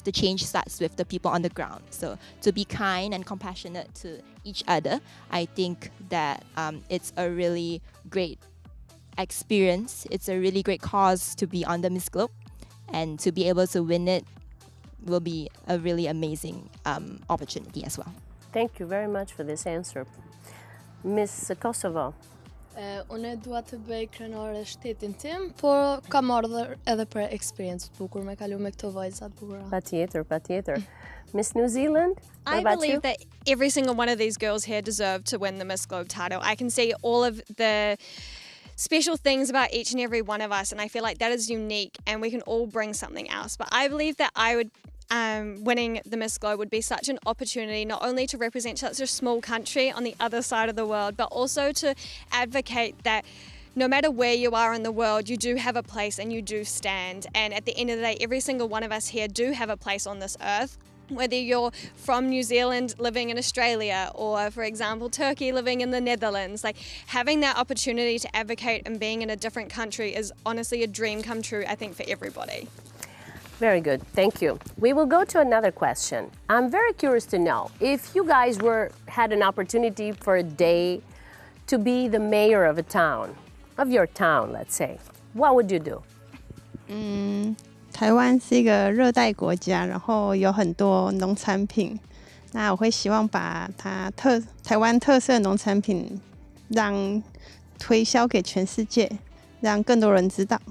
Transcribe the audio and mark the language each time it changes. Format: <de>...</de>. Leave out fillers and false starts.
<en>The change starts with the people on the ground. So to be kind and compassionate to each other, I think that it's a really great experience. It's a really great cause to be on the Miss Globe, and to be able to win it will be a really amazing opportunity as well. Thank you very much for this answer. Miss Kosovo.</en> <sq>Unë dua të bëj krenore shtetin tim, por kam ardhur edhe për eksperiencë të bukur me kalu me këto vajza të bukura. Patjetër.</sq> <en>Miss New Zealand, what I about believe you? that every single one of these girls here deserve to win the Miss Globe title. I can see all of the special things about each and every one of us, and I feel like that is unique and we can all bring something else. But I believe that winning the Miss Globe would be such an opportunity not only to represent such a small country on the other side of the world, but also to advocate that no matter where you are in the world, you do have a place and you do stand. And at the end of the day, every single one of us here do have a place on this earth. Whether you're from New Zealand living in Australia or, for example, Turkey living in the Netherlands, like having that opportunity to advocate and being in a different country is honestly a dream come true, I think, for everybody. Very good, thank you. We will go to another question. I'm very curious to know if you guys had an opportunity for a day to be the mayor of a town, of your town, let's say, what would you do?</en> <zh>台湾是一个热带国家，然后有很多农产品。那我会希望把台湾特色农产品推销给全世界，让更多人知道。</zh>